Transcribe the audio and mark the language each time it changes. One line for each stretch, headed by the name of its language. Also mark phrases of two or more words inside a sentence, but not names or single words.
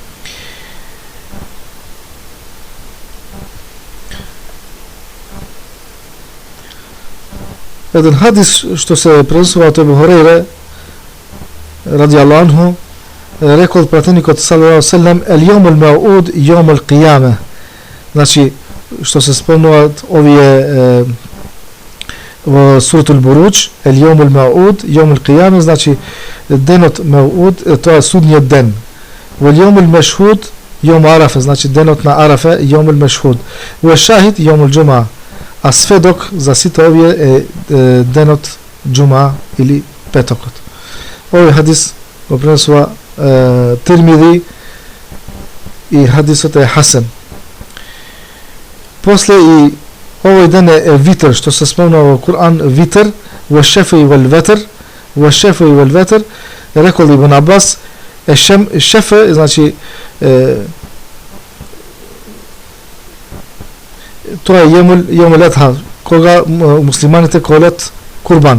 Macedonian: Еден хадис што се пренесува од Абу Хурейре
Arabic: رضي الله عنه,
Macedonian: рекол пратеникот
Arabic: صلى الله عليه وسلم: "اليوم الموعود يوم القيامة."
Macedonian: Значи, што се спомнуваат овие во
Arabic: سورة البروج, "اليوم الموعود يوم القيامة",
Macedonian: значи денот мауд, тоа е судниот ден.
Arabic: "واليوم المشهود يوم عرفة",
Macedonian: значи денот на Арафа,
Arabic: اليوم المشهود. "وشاهد يوم الجمعة",
Macedonian: а сведок за сите овие е денот џума или петокот. Овој хадис го пренесува Тирмизи и хадисот е хасен. После и овој ден е витр, што се спомнува во Кур'ан,
Arabic: وتر، والشفع والوتر,
Macedonian: рекол Ибн Абас, шефе, значи тоа е
Arabic: يوم الأضحى,
Macedonian: кога муслиманите колат курбан.